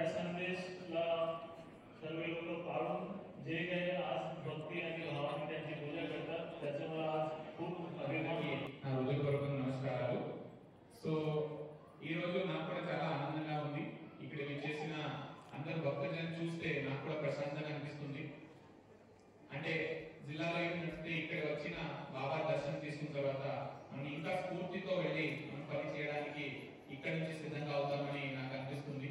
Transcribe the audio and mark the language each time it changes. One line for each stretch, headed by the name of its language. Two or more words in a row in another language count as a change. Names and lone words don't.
Marathi: संदेशला सर्व लोक पाळून जे काही आज भक्ती आणि भावाने त्यांची पूजा करतात त्याचं मला आज खूप अभिमान आहे.
Telugu: నా హృదయపూర్వక నమస్కారాలు. సో ఈ రోజు నాకు కూడా చాలా ఆనందంగా ఉంది. ఇక్కడ విచ్చేసిన అందరు భక్తులను చూస్తే నాకు కూడా ప్రశాంతంగా అనిపిస్తుంది. అంటే జిల్లాలో ఏంటంటే ఇక్కడ వచ్చిన బాబా దర్శనం తీసుకున్న తర్వాత మనం ఇంకా స్ఫూర్తితో వెళ్ళి మనం పని చేయడానికి ఇక్కడ నుంచి సిద్ధంగా అవుతామని నాకు అనిపిస్తుంది.